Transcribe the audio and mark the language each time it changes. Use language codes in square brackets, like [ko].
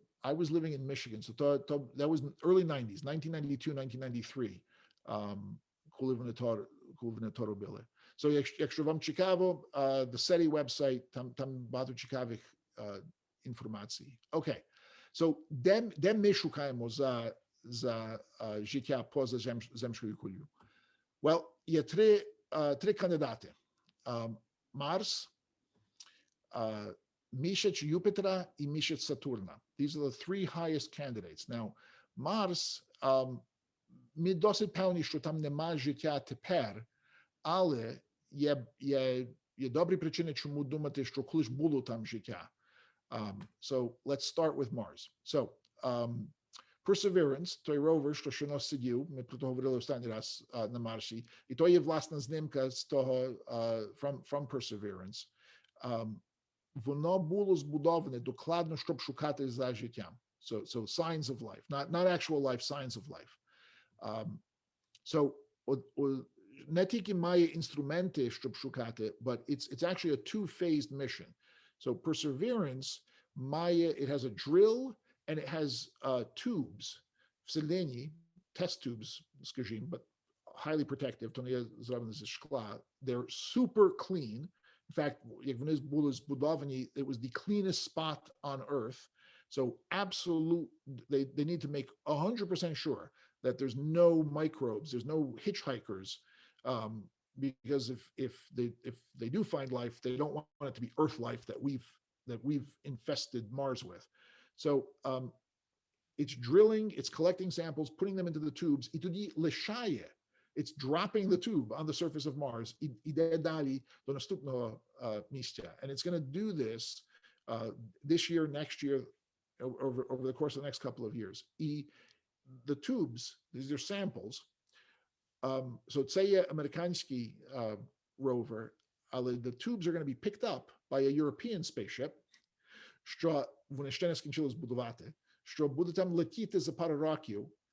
[en] I was living in Michigan, so that was early 90s, 1992, 1993. [uk] So якщо вам цікаво, the SETI website, там багато цікавих інформацій. [en] Okay. [uk] So де ми шукаємо за життя поза земською кулею? Well, є три кандидати. Марс, місяць Юпітера і місяць Сатурна. [en] These are the three highest candidates. [uk] Now, Марс, ми досить певні, що там нема життя тепер, але є добрі причини, чому думати, що колись було там життя. [en] So let's start with Mars. [uk] So Perseverance, той ровер, що нас сидів, ми про то говорили останній раз на Марсі, і то є власна знімка з того [en] from Perseverance. [uk] Воно було збудоване докладно, щоб шукати за життям. [en] So signs of life, not actual life, signs of life. So [uk] не тільки має інструменти, щоб шукати, [en] but it's actually a two-phased mission. So Perseverance it has a drill and it has tubes, всередині, test tubes, скажімо, but highly protective, [uk] то не є зроблено зі шкла. [en] They're super clean. In fact, [uk] як вони були збудовані, [en] it was the cleanest spot on Earth. So they need to make 100% sure that there's no microbes, there's no hitchhikers, because if they do find life, they don't want it to be Earth life that we've infested Mars with. So it's drilling, it's collecting samples, putting them into the tubes. [uk] І тоді лишає. [en] It's dropping the tube on the surface of Mars. [uk] Іде далі до наступного місця. [en] And it's going to do this this year, next year, over the course of the next couple of years. І the tubes, these are samples. [uk] So це є американський rover, але [en] the tubes are going to be picked up by a European spaceship, [uk] що вони ще не скінчили збудувати, що буде там летіти за пару років.